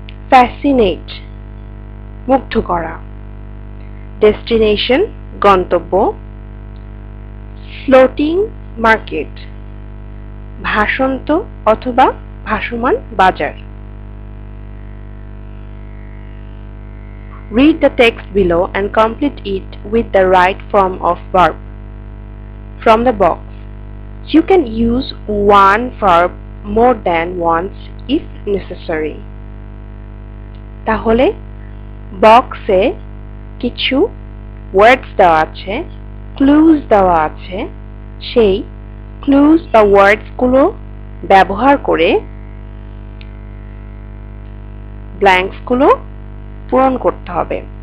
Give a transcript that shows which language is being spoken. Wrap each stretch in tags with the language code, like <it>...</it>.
<bn>Fascinate মুগ্ধ করা, destination গন্তব্য, ফ্লোটিং মার্কেট ভাসন্ত অথবা ভাসমান বাজার।</bn> <en>Read the text below and complete it with the right form of verb from the box. You can use one verb more than once if necessary.</en> <bn>তাহলে বক্সে কিছু ওয়ার্ডস দেওয়া আছে, ক্লুজ দেওয়া আছে। সেই ক্লুজ বা ওয়ার্ডস গুলো ব্যবহার করে ব্ল্যাঙ্কস গুলো পূরণ করতে হবে।</bn>